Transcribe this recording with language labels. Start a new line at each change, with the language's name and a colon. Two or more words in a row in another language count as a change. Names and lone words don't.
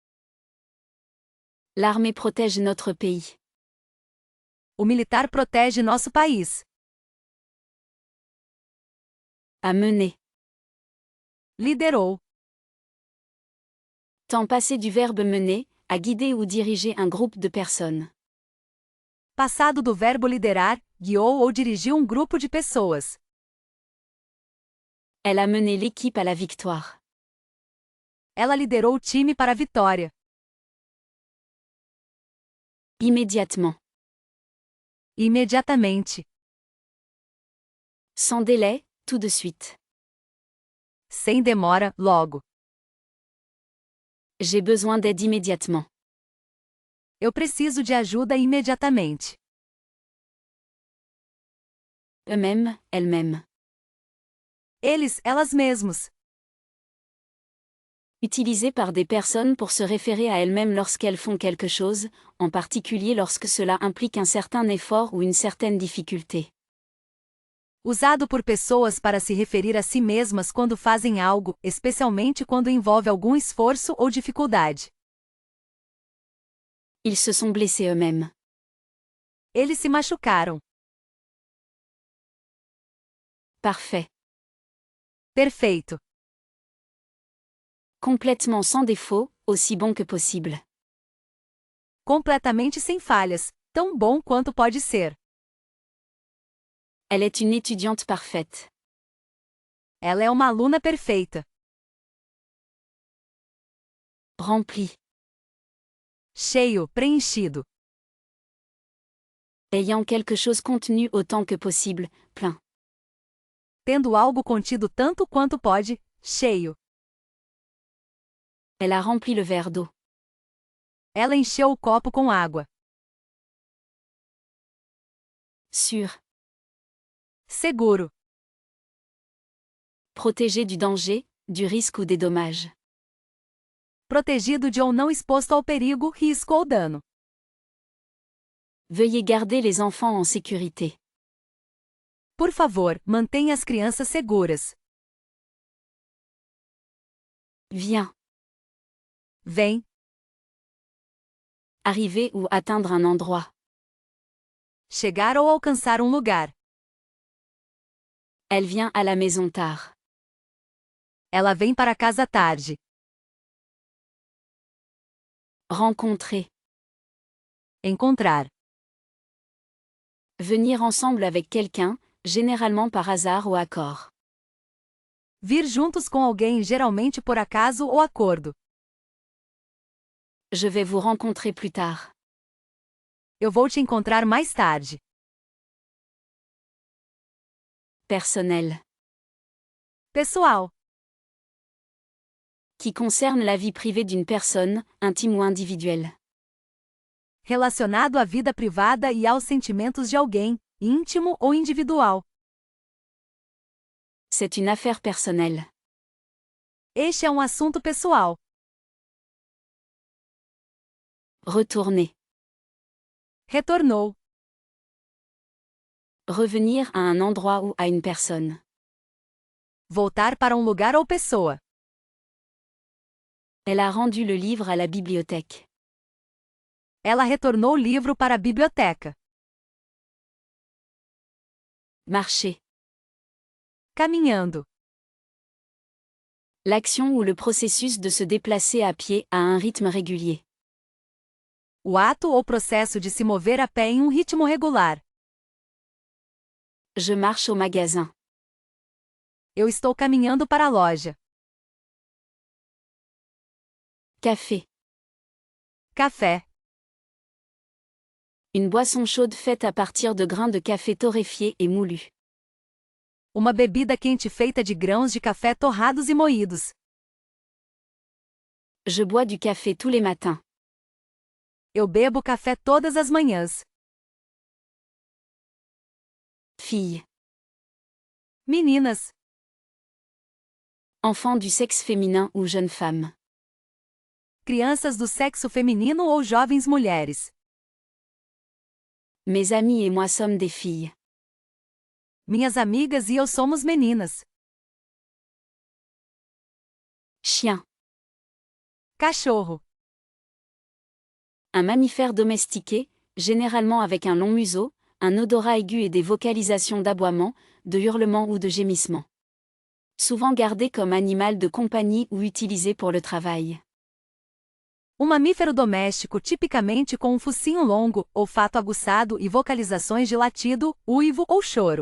French: L'armée protège notre pays.
Portuguese: O militar protege nosso país.
French: A mener.
Portuguese: Liderou.
French: Temps passé du verbe mener, à guider ou diriger un groupe de personnes.
Portuguese: Passado do verbo liderar, guiou ou dirigiu um grupo de pessoas.
French: Elle a mené l'équipe à la victoire.
Portuguese: Ela liderou o time para a vitória.
French: Immédiatement.
Portuguese: Imediatamente.
French: Sans délai, tout de suite.
Portuguese: Sem demora, logo.
French: J'ai besoin d'aide immédiatement.
Portuguese: Eu preciso de ajuda imediatamente.
French: Eux-mêmes, elles-mêmes.
Portuguese: Eles, elas mesmos.
French: Utilisé par des personnes pour se référer à elles-mêmes lorsqu'elles font quelque chose, en particulier lorsque cela implique un certain effort ou une certaine difficulté.
Portuguese: Usado por pessoas para se referir a si mesmas quando fazem algo, especialmente quando envolve algum esforço ou dificuldade.
French: Ils se sont blessés eux-mêmes.
Portuguese: Eles se machucaram.
French: Parfait.
Portuguese: Perfeito.
French: Complètement sans défaut, aussi bon que possible.
Portuguese: Completamente sem falhas, tão bom quanto pode ser.
French: Elle est une étudiante parfaite.
Portuguese: Ela é uma aluna perfeita.
French: Rempli.
Portuguese: Cheio, preenchido.
French: Ayant quelque chose contenu autant que possible, plein.
Portuguese: Tendo algo contido tanto quanto pode, cheio.
French: Elle a rempli le verre d'eau.
Portuguese: Ela encheu o copo com água.
French: Sûr.
Portuguese: Seguro.
French: Protégé du danger, du risque ou des dommages.
Portuguese: Protegido de ou não exposto ao perigo, risco ou dano.
French: Veuillez garder les enfants en sécurité.
Portuguese: Por favor, mantenha as crianças seguras.
French: Viens.
Portuguese: Vem.
French: Arriver ou atteindre un endroit.
Portuguese: Chegar ou alcançar um lugar.
French: Elle vient à la maison tard.
Portuguese: Ela vem para casa tarde.
French: Rencontrer.
Portuguese: Encontrar.
French: Venir ensemble avec quelqu'un, généralement par hasard ou accord.
Portuguese: Vir juntos com alguém, geralmente por acaso ou acordo.
French: Je vais vous rencontrer plus tard.
Portuguese: Eu vou te encontrar mais tarde.
French: Personnel.
Portuguese: Pessoal.
French: Qui concerne la vie privée d'une personne, intime ou individuelle.
Portuguese: Relacionado à vida privada e aos sentimentos de alguém, íntimo ou individual.
French: C'est une affaire personnelle.
Portuguese: Este é um assunto pessoal.
French: Retourner.
Portuguese: Retornou.
French: Revenir à un endroit ou à une personne.
Portuguese: Voltar para um lugar ou pessoa.
French: Elle a rendu le livre à la bibliothèque.
Portuguese: Ela retornou o livro para a biblioteca.
French: Marcher.
Portuguese: Caminhando.
French: L'action ou le processus de se déplacer à pied à un rythme régulier.
Portuguese: O ato ou processo de se mover a pé em um ritmo regular.
French: Je marche au magasin.
Portuguese: Eu estou caminhando para a loja.
French: Café.
Portuguese: Café.
French: Une boisson chaude faite à partir de grains de café torréfiés et moulus.
Portuguese: Uma bebida quente feita de grãos de café torrados e moídos.
French: Je bois du café tous les matins.
Portuguese: Eu bebo café todas as manhãs.
French: Fille.
Portuguese: Meninas.
French: Enfant du sexe féminin ou jeune femme.
Portuguese: Crianças do sexo feminino ou jovens mulheres.
French: Mes amis et moi sommes des filles.
Portuguese: Minhas amigas e eu somos meninas.
French: Chien.
Portuguese: Cachorro.
French: Un mammifère domestiqué, généralement avec un long museau, un odorat aigu et des vocalisations d'aboiement, de hurlement ou de gémissement. Souvent gardé comme animal de compagnie ou utilisé pour le travail.
Portuguese: Um mamífero doméstico tipicamente com um focinho longo, olfato aguçado e vocalizações de latido, uivo ou choro.